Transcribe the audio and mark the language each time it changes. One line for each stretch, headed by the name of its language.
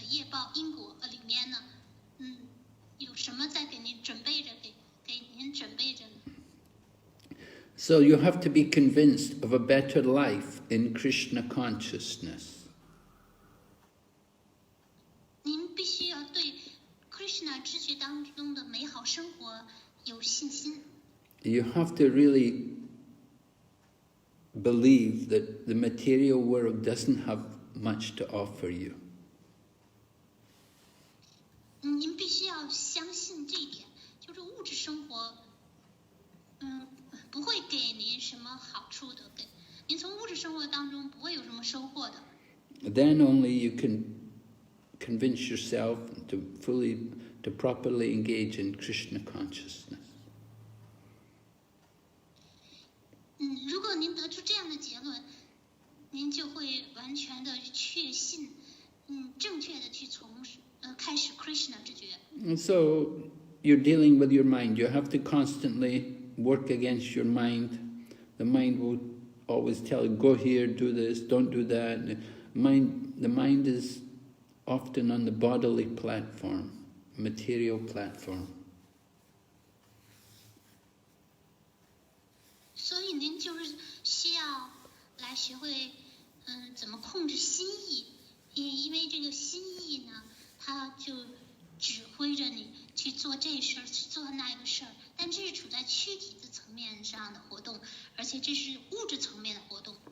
Chinese: 报因果里面呢，有什么在给您准备着，给您准备着呢？
English: So you have to be convinced of a better life in Krishna consciousness.
Chinese: 您必须要对 Krishna 知觉当中的美好生活有信心。
English: You have to really believe that the material world doesn't have much to offer you.
Chinese: 您必须要相信这一点，就是物质生活，不会给您什么好处的，您从物质生活当中不会有什么收获的。
English: Then only you can convince yourself to properly engage in Krishna consciousness.
Chinese: 如果您得出这样的结论，您就会完全的确信，正确的去开始 Krishna 知觉。
English: And so you're dealing with your mind. You have to constantly work against your mind. The mind will always tell you, go here, do this, don't do that. The mind is often on the bodily platform, material platform.
Chinese: 所以您就是需要来学会，怎么控制心意，因为这个心意呢，它就指挥着你去做这事儿，去做那个事儿，但这是处在躯体的层面上的活动，而且这是物质层面的活动。